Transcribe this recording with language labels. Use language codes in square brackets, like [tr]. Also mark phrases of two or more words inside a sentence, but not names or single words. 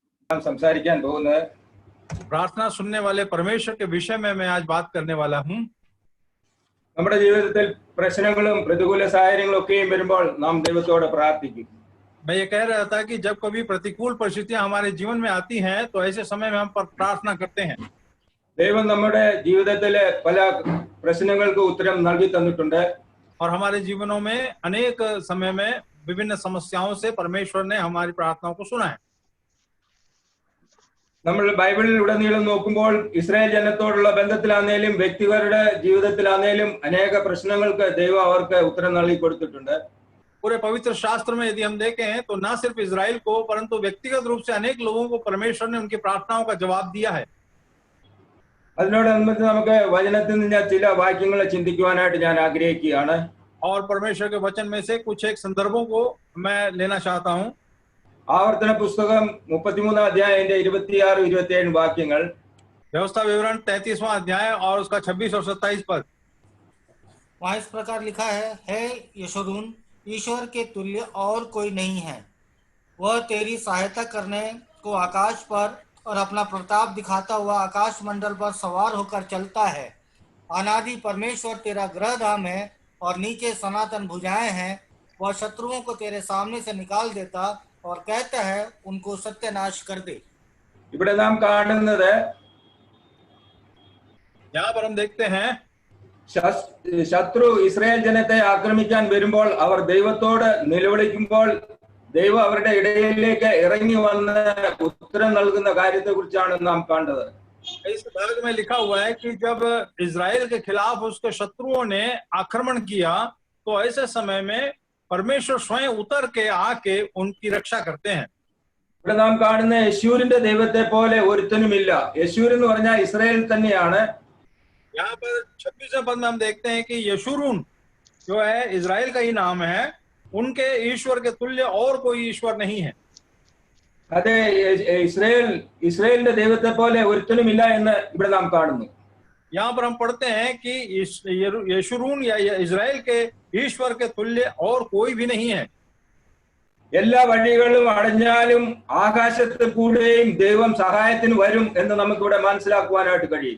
[ml] സംസാരിക്കാൻ പോകുന്നത് [hi] प्रार्थना सुनने वाले परमेश्वर के विषय में मैं आज बात करने वाला हूँ। [ml] നമ്മുടെ ജീവിതത്തിൽ പ്രശ്നങ്ങളും പ്രതികൂല സാഹചര്യങ്ങളും ഒക്കെയും വരുമ്പോൾ നാം ദൈവത്തോട് പ്രാർത്ഥിക്കും. [hi] मैं ये कह रहा था कि जब कभी प्रतिकूल परिस्थितियां हमारे जीवन में आती हैं तो ऐसे समय में हम पर प्रार्थना करते हैं। [ml] ദൈവം നമ്മുടെ ജീവിതത്തിലെ പല പ്രശ്നങ്ങൾക്ക് ഉത്തരം നൽകി തന്നിട്ടുണ്ട്. [hi] और हमारे जीवनों में अनेक समय में विभिन्न समस्याओं से परमेश्वर ने हमारी प्रार्थनाओं को सुना है। [ml] നമ്മൾ ബൈബിളിൽ ഉടനീളം നോക്കുമ്പോൾ ഇസ്രായേൽ ജനത്തോടുള്ള ബന്ധത്തിലാണേലും വ്യക്തികളുടെ ജീവിതത്തിലാണേലും അനേക പ്രശ്നങ്ങൾക്ക് ദൈവം അവർക്ക് ഉത്തരം നൽകി കൊടുത്തിട്ടുണ്ട്. [hi] पूरे पवित्र शास्त्र में यदि हम देखें तो न सिर्फ इजराइल को परंतु व्यक्तिगत रूप से अनेक लोगों को परमेश्वर ने उनकी प्रार्थनाओं का जवाब दिया है। [ml] അതിനോടനുബന്ധിച്ച് നമുക്ക് വചനത്തിൽ നിന്ന് ചില വാക്യങ്ങൾ ചിന്തിക്കുവാനായിട്ട് ഞാൻ ആഗ്രഹിക്കുകയാണ്. [hi] और परमेश्वर के वचन में से कुछ एक संदर्भों को मैं लेना चाहता हूँ। [ml] ആവർത്തന പുസ്തകം 33 അധ്യായത്തിന്റെ 26-27 വാക്യങ്ങൾ. [hi] व्यवस्था विवरण 33वां अध्याय और उसका 26 और 27 पद। वहाँ इस प्रकार लिखा है यशोरून, ईश्वर के तुल्य और कोई नहीं है। वह तेरी सहायता करने को आकाश पर और अपना प्रताप दिखाता हुआ आकाश मंडल पर सवार होकर चलता है। अनादि परमेश्वर तेरा गृह धाम है और नीचे सनातन भुजाएं हैं। वह शत्रुओं को तेरे सामने से निकाल देता और कहता है उनको सत्यानाश कर दे। [ml] ഇവിടെ നാം കാണുന്നത് [hi] यहाँ पर हम देखते हैं [ml] ശത്രു ഇസ്രായേൽ ജനത്തെ ആക്രമിക്കാൻ വരുമ്പോൾ അവർ ദൈവത്തോട് നിലവിളിക്കുമ്പോൾ ദൈവം അവരുടെ ഇടയിലേക്ക് ഇറങ്ങി വന്ന് ഉത്തരം നൽകുന്ന കാര്യത്തെക്കുറിച്ചാണ് നാം കണ്ടത്. [hi] इस भाग में लिखा हुआ है कि जब इजराइल के खिलाफ उसके शत्रुओं ने आक्रमण किया तो ऐसे समय में परमेश्वर स्वयं उतर के आके उनकी रक्षा करते हैं। [ml] ഇവിടെ നാം കാണുന്ന യെശൂരിന്റെ ദൈവത്തെ പോലെ ഒരുത്തനുമില്ല. യെശൂർ എന്ന് പറഞ്ഞാൽ ഇസ്രായേൽ തന്നെയാണ്. [hi] यहाँ पर 26वें पद में हम देखते हैं कि यशूरून जो है इजराइल का ही नाम है, उनके ईश्वर के तुल्य और कोई ईश्वर नहीं है। [ml] അതെ, ഇസ്രായേലിന്റെ ദൈവത്തെ പോലെ ഒരുത്തനുമില്ല എന്ന് ഇവിടെ നാം കാണുന്നു. [hi] यहाँ पर हम पढ़ते हैं कि यशूरून या इजराइल के ईश्वर के तुल्य और कोई भी नहीं है। [ml] എല്ലാ വഴികളും അടഞ്ഞാലും ആകാശത്തിൽ കൂടെയും ദൈവം സഹായത്തിന് വരും എന്ന് നമുക്കിവിടെ മനസ്സിലാക്കുവാനായിട്ട് കഴിയും.